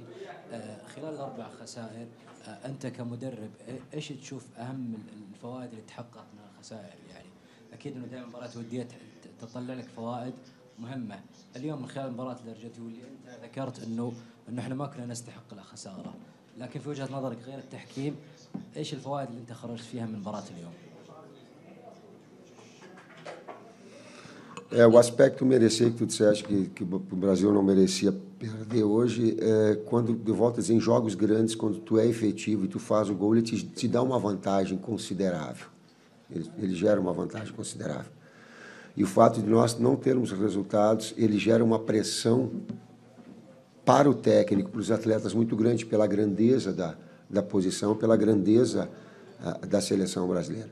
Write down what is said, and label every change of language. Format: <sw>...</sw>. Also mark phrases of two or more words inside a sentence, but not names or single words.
<ar>خلال ال4 خسائر أنت كمدرب إيش تشوف أهم الفوائد اللي تحققت من الخسائر؟ يعني أكيد أنه دائما مباراة ودية تطلع لك فوائد مهمة. اليوم من خلال مباراة الأرجنتين واللي أنت ذكرت أنه إحنا ما كنا نستحق الخسارة، لكن في وجهة نظرك غير التحكيم إيش الفوائد اللي أنت خرجت فيها من مباراة اليوم؟</ar> <pt>O aspecto merecer que tu disseste que o Brasil não merecia perder hoje, quando, de volta a dizer, em jogos grandes, quando tu é efetivo e tu faz o gol, ele te dá uma vantagem considerável. Ele gera uma vantagem considerável. E o fato de nós não termos resultados, ele gera uma pressão para o técnico, para os atletas muito grande, pela grandeza da posição, pela grandeza da seleção brasileira.</pt>